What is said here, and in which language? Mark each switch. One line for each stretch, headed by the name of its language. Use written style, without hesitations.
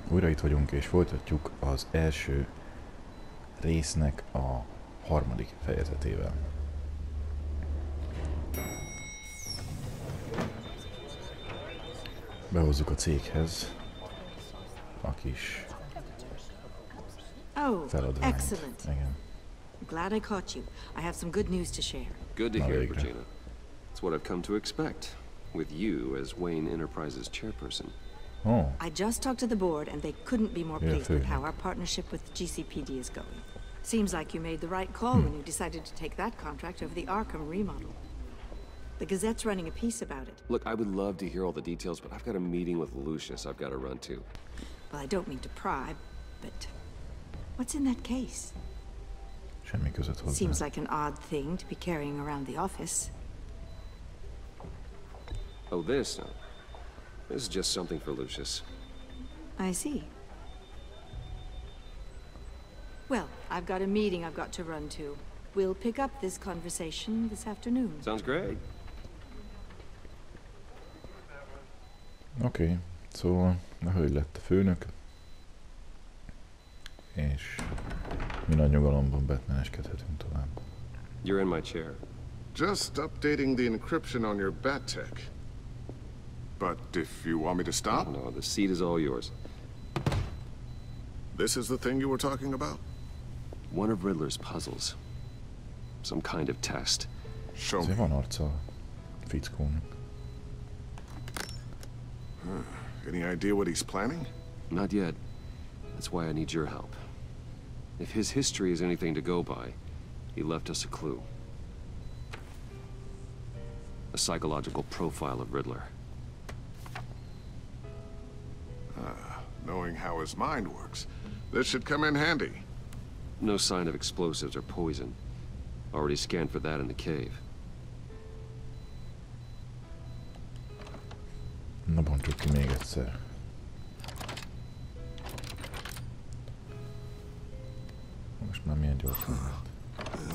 Hungarian: Újra itt vagyunk és folytatjuk az első résznek a harmadik fejezetével. Behozzuk a céghez a kis feladványt.
English: Excellent.
Hungarian: Igen.
English: I'm glad I caught you. I have some good news to share. Good to hear, Regina. It's what I've come to expect, with you as Wayne Enterprises chairperson. Oh. I just talked to the board, and they couldn't be more pleased with how our partnership with GCPD is going. Seems like you made the right call when you decided to take that contract over the Arkham remodel. The Gazette's running a piece about it. Look, I would love to hear all the details, but I've got a meeting with Lucius I've got to run to. Well, I don't mean to pry, but what's in that case?
Hungarian: Semmi között hozzá.
English: Seems like an odd thing to be carrying around the office. Oh, this? No. This is just something for Lucius. I see. Well, I've got a meeting I've got to run to. We'll pick up this conversation this afternoon. Sounds great.
Hungarian: Oké, szóval a hölgy lett a főnök, és mi nagy nyugalomban Batmaneskedhetünk tovább.
English: You're in my chair. Just updating the encryption on your Bat-Tech. But if you want me to stop? No, the seat is all yours. This is the thing you were talking about? One of Riddler's puzzles. Some kind of test. Show
Hungarian: Azért
English: me.
Hungarian: van arca a fickónak.
English: Any idea what he's planning? Not yet. That's why I need your help. If his history is anything to go by, he left us a clue. A psychological profile of Riddler. Knowing how his mind works, this should come in handy. No sign of explosives or poison. Already scanned for that in the cave.
Hungarian: Na bontsuk ki még egyszer. Most már milyen gyorsan lett.